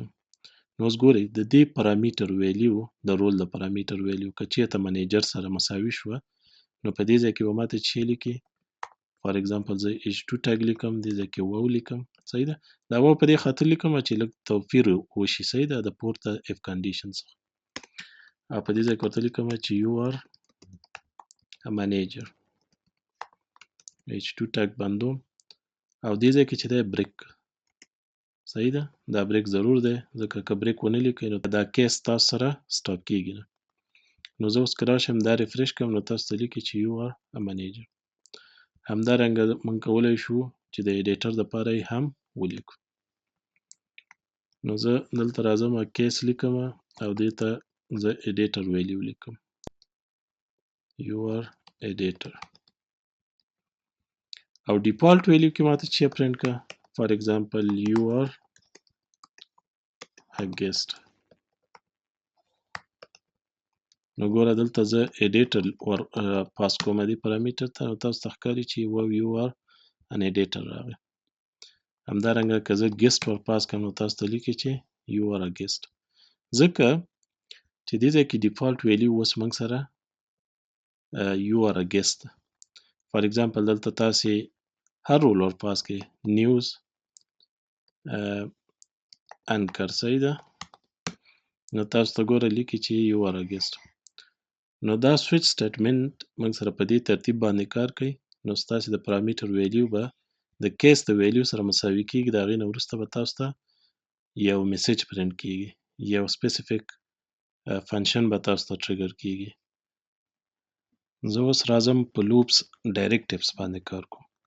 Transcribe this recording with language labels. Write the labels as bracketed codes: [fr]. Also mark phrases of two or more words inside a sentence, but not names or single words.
[ps] نو اوس ګورئ د دې [en] parameter value [ps] د رول د [en] parameter value [ps] که چیرته منیجر سره مساوي شوه نو په دې ځای کې به ماته چې لیکي [en] for example [ps] زه H2 ټګ لیکم دې ځای کې واو لیکم صحیح ده دا واو په دې خاطر لیکم چې لږ توپیر وشي صحیح ده د پورته [en] if condition [ps] څخه او په دې ځای کې ورته لیکم چې [en] you are a manager [ps] H2 ټګ بندوم او دې ځای کې چې دی بریک صحیح ده دا بریک ضرور دی ځکه که بریک ونه لیکئ نو دا کیس تاسو سره سټاپ کیږي نه نو زه اوس که راشم دا ریفریش کړم نو تاسو ته لیکي چې [en] you are a manager [ps] همدارنګه موږ کولی شو چې د ایډیټر دپاره یې هم ولیکو نو زه دلته راځم کیس لیکم او دې ته زه [en] editor value [ps] لیکم [en] you are editor [ps] او [en] default value [ps] کې ماته چې پرنټ کا [en] for example you are a guest [ps] نو ګوره دلته زه ایډیټر ور پاس کوم دې پارامټر ته نو تاسو ته ښکاري چې [en] you are an editor [ps] راغی همدارنګه که زه ګیسټ ور پاس کړم نو تاسو ته لیکي چې [en] you are a guest [ps] ځکه چې دې ځای کې [en] default value [ps] اوس موږ سره [en] you are a guest for example [ps] دلته تاسې هر رول ور پاس کړئ نیوز انکر صحیح ده نو تاسو ته ګوره لیکي چې [en] you are a guest [ps] نو دا [en] switch statement [ps] موږ سره په دې ترتیب باندې کار کوي نو ستاسې د [en] parameter value [ps] به د کیس د ویلیو سره مساوي کیږي د هغې نه وروسته به تاسو ته یو میسج پرنټ کیږي یو [en] specific function [ps] به تاسو ته ټریګر کیږي زه اوس راځم په [en] loops directives [ps] باندې کار کوم